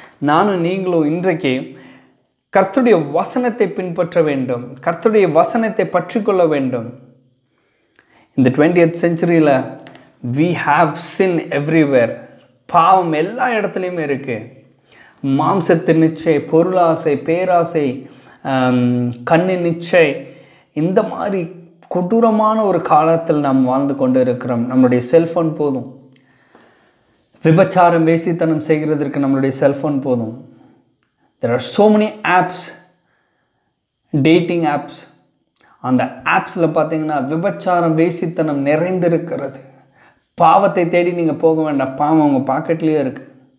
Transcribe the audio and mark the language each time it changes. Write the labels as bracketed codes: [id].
[ta] நானும் நீங்களும் இன்றைக்கு கர்த்தருடைய வசனத்தை பின்பற்ற வேண்டும், கர்த்தருடைய வசனத்தை பற்றி கொள்ள வேண்டும். [en] இந்த 20th centuryயில் we have sin everywhere. [ta] பாவம் எல்லா இடத்துலையுமே இருக்குது. மாம்சத்தின் நிச்சை, பொருளாசை, பேராசை, கண்ணின் நிச்சை, இந்த மாதிரி கொடூரமான ஒரு காலத்தில் நாம் வாழ்ந்து கொண்டு இருக்கிறோம். நம்மளுடைய செல்ஃபோன் போதும், விபச்சாரம் வேசித்தனம் செய்கிறதற்கு நம்மளுடைய செல்ஃபோன் போதும். [en] there are so many apps, dating apps. [ta] அந்த ஆப்ஸில் பார்த்தீங்கன்னா விபச்சாரம் வேசித்தனம் நிறைந்திருக்கிறது. பாவத்தை தேடி நீங்கள் போக வேண்டாம், பாவம் உங்கள் பாக்கெட்லேயே இருக்குது.